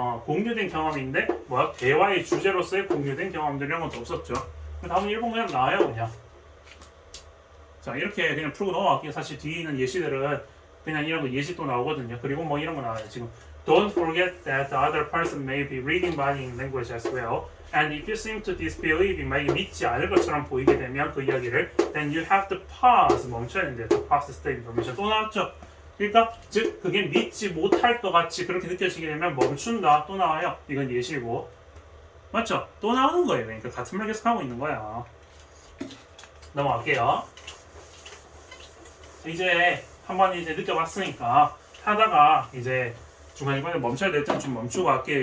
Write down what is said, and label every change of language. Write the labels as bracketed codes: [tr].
[ko] 공유된 경험인데 대화의 주제로서의 공유된 경험들 이런 것도 없었죠. 다음은 1번 그냥 나와요 그냥. 자, 이렇게 그냥 풀고 넘어갈게요. 사실 뒤에 있는 예시들은 그냥 이런 거 예시 또 나오거든요. 그리고 이런 거 나와요. 지금 [en] Don't forget that the other person may be reading body language as well. And if you seem to disbelieve, [ko] 만약에 믿지 않을 것처럼 보이게 되면 그 이야기를 [en] then you have to pause, [ko] 멈춰야 되는데 [en] to process the information. [ko] 또 나왔죠? 그러니까 즉 그게 믿지 못할 것 같이 그렇게 느껴지게 되면 멈춘다. 또 나와요. 이건 예시고. 맞죠? 또 나오는 거예요. 그러니까 같은 말 계속 하고 있는 거야. 넘어갈게요. 이제 한번 이제 느껴봤으니까 하다가 이제 중간중간에 멈춰야 될 때는 좀 멈추고 할게요.